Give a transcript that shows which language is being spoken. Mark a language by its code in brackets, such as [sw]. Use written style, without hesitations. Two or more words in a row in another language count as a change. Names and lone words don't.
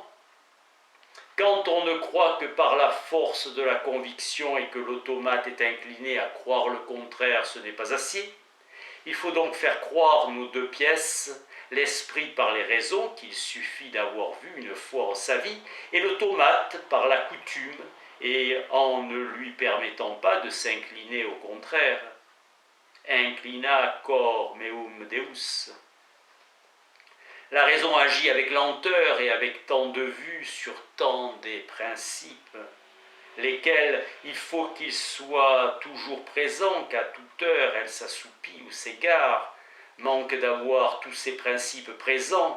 [fr] Quand on ne croit que par la force de la conviction et que l'automate est incliné à croire le contraire, ce n'est pas assez. Il faut donc faire croire nos deux pièces, l'esprit par les raisons qu'il suffit d'avoir vues une fois en sa vie, et l'automate par la coutume, et en ne lui permettant pas de s'incliner au contraire. [la] Inclina cor meum Deus. [fr] La raison agit avec lenteur et avec tant de vues sur tant des principes, lesquels il faut qu'ils soient toujours présents, qu'à toute heure elle s'assoupit ou s'égare, manque d'avoir tous ces principes présents.